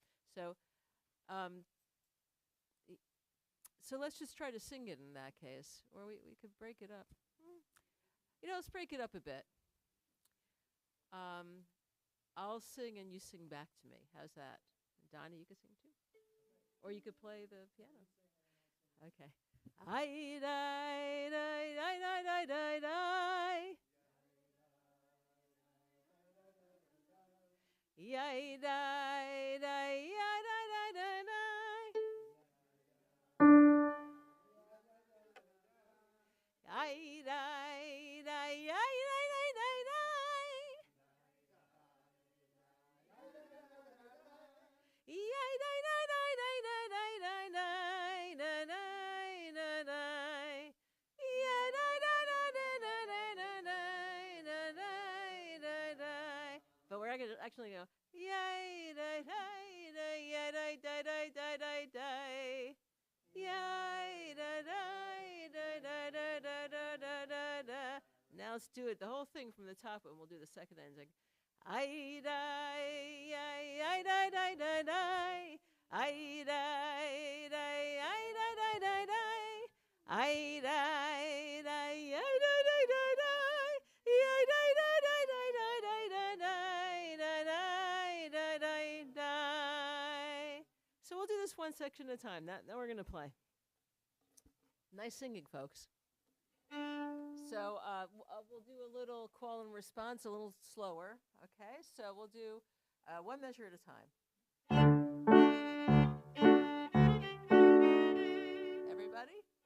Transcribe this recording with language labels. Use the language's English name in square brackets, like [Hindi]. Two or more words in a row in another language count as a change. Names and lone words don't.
[English] So, so let's just try to sing it in that case, or we could break it up. Let's break it up a bit. I'll sing and you sing back to me. How's that? Donna, you could sing too? Or you could play the piano. Okay. I die, die, die, die, die, die, die. Yai, die, die, yai, die, die, die, die. Yai, die, die, yai, die, die, die, die. Yai, die, die, die, die, die, die, die, die, die, die, die, die. Yeah, die, die, die, die, die, die, die, die, die, die. But we're actually going to go, yay, die, die, die, yay, die, die, die, die, die, die. Yay, die, die, die, die, die, die, die, die, die, die. Now let's do it, the whole thing from the top, and we'll do the second ending. I die, I die, die, die, die. I die, die, I die, die, die, die. I die, die, I die, die, die, die. I die, die, die, die, die, die, die, die, die, die, die. So we'll do this one section at a time. Now we're going to play. Nice singing, folks. So we'll do a little call and response, a little slower. Okay, so we'll do one measure at a time. Everybody?